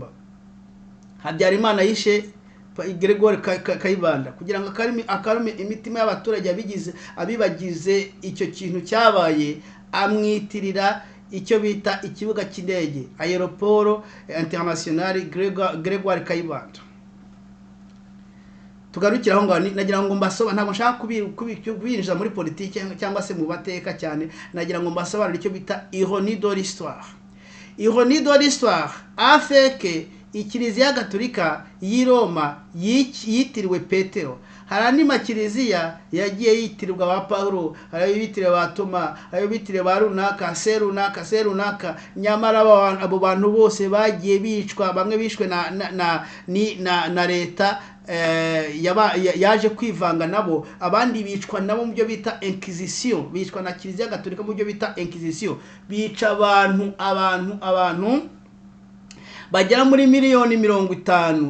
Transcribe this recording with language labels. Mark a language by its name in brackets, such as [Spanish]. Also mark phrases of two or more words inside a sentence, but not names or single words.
[Kinyarwanda] Habyarimana yishe Gregoire Kayibanda kugira ngo akarume imitima y'abaturage abibagize icyo kintu cyabaye, amwitirira icyo bita ikibuga cy'indege Aeroport International Gregoire Kayibanda. Tugarukira aho ngaho, nagira ngo mbasoba, ntabwo nshaka kubinjiza muri politiki cyangwa se mu bateka cyane, nagira ngo mbasobanure icyo bita [French] ironie de l'histoire. Ironie de l'histoire [Kinyarwanda] afeke Ikiliziya Gatolika y'i Roma yitiriwe Petero. Hari andi makiliziya yagiye yitirirwa ba Paulo, hari yitiriwe ba Toma, hari yitiriwe ba runaka, serunaka, nyamara abo bantu bose bagiye bicwa, bamwe bishwe na leta yaje kwivanga nabo, abandi bicwa nabo mu byo bita Inquisition, bicwa na Kiliziya Gatolika mu byo bita Inquisition, bica abantu bagera muri miliyoni 50.